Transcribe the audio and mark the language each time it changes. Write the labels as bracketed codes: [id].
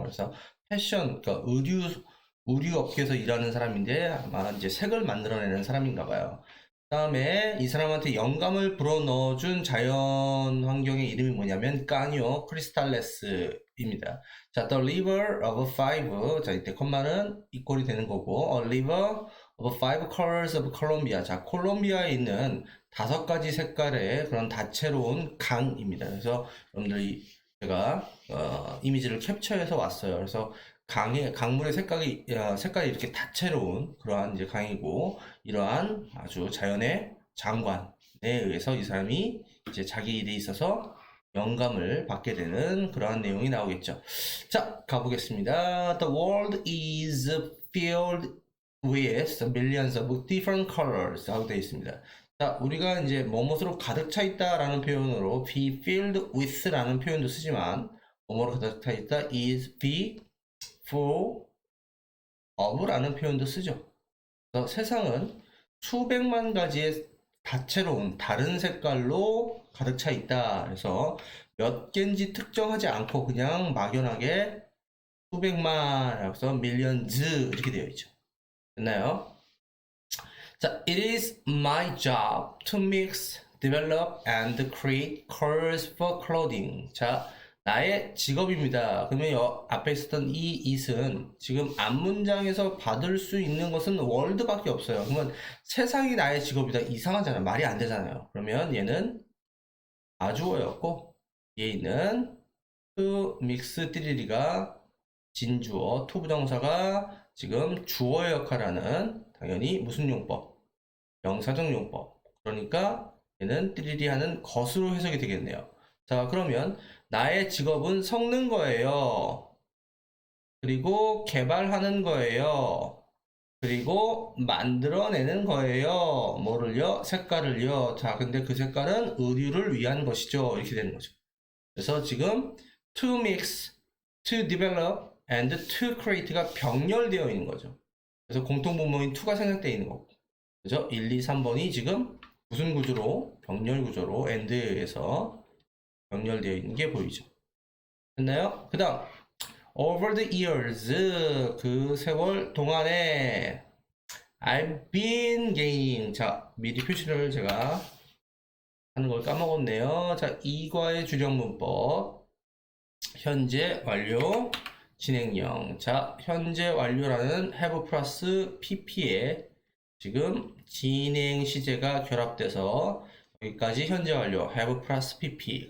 [ko] 그래서 패션, 그러니까 의류 업계에서 일하는 사람인데 아마 이제 색을 만들어내는 사람인가 봐요. 그다음에 이 사람한테 영감을 불어넣어준 자연 환경의 이름이 뭐냐면 까니오 크리스탈레스입니다. [en] 자, the river of five. 자, [ko] 이때 콤마는 이꼴이 되는 거고, [en] a river of five colors of Colombia. [ko] 자, 콜롬비아에 있는 5가지 색깔의 그런 다채로운 강입니다. 그래서 여러분들이 제가 이미지를 캡처해서 왔어요. 그래서 강물의 색깔이 이렇게 다채로운 그러한 이제 강이고, 이러한 아주 자연의 장관에 의해서 이 사람이 이제 자기 일에 있어서 영감을 받게 되는 그러한 내용이 나오겠죠. 자, 가보겠습니다. [en] The world is filled with millions of different colors [ko] 하고 되어 있습니다. 자, 우리가 이제 뭐뭇으로 가득 차 있다라는 표현으로 be filled with라는 표현도 쓰지만 뭐뭐로 가득 차 있다 is be full of라는 표현도 쓰죠. 그래서 세상은 수백만 가지의 다채로운 다른 색깔로 가득 차 있다. 그래서 몇 개인지 특정하지 않고 그냥 막연하게 수백만, 그래서 millions 이렇게 되어 있죠. 됐나요? [en] 자, it is my job to mix, develop, and create colors for clothing. [ko] 자, 나의 직업입니다. 그러면 앞에 있었던 이 it은 지금 앞문장에서 받을 수 있는 것은 world밖에 없어요. 그러면 세상이 나의 직업이다. 이상하잖아요. 말이 안 되잖아요. 그러면 얘는 아주어였고, 얘 있는 to mix 띠리리가 진주어, to 부정사가 지금 주어의 역할하는 당연히 무슨 용법? 명사적 용법. 그러니까 얘는 띠리리 하는 것으로 해석이 되겠네요. 자, 그러면 나의 직업은 섞는 거예요. 그리고 개발하는 거예요. 그리고 만들어내는 거예요. 뭐를요? 색깔을요. 자, 근데 그 색깔은 의류를 위한 것이죠. 이렇게 되는 거죠. 그래서 지금 to mix, to develop, and to create가 병렬되어 있는 거죠. 그래서 공통분모인 to가 생략되어 있는 거고. 그죠? 1, 2, 3번이 지금 무슨 구조로? 병렬 구조로 and에 의해서 병렬되어 있는 게 보이죠. 됐나요? 그 다음 [en] over the years, [ko] 그 세월 동안에 [en] I've been gaining. [ko] 자, 미리 표시를 제가 하는 걸 까먹었네요. 자, 이과의 주력문법 현재 완료 진행형. 자, 현재 완료라는 have 플러스 pp에 지금 진행 시제가 결합돼서 여기까지 현재 완료 have 플러스 pp.